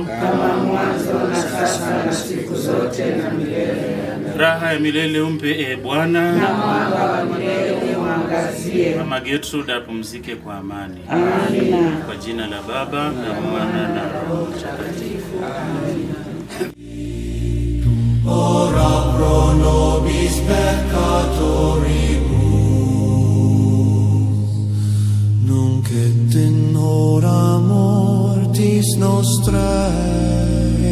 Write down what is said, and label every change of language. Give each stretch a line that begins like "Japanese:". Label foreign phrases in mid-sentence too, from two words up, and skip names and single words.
Swahili: kama mwanzo na sasa na siku zote na milele. Raha ya milele umpe Bwana, na mwanga wa milele umwangazie. Mama Gertrude apumzike kwa amani. Amina. Kwa jina la Baba na Mwana na Roho Mtakatifu. Amina.
Latin: ora pro nobis peccatoribus, nunc et in hora mortis nostrae.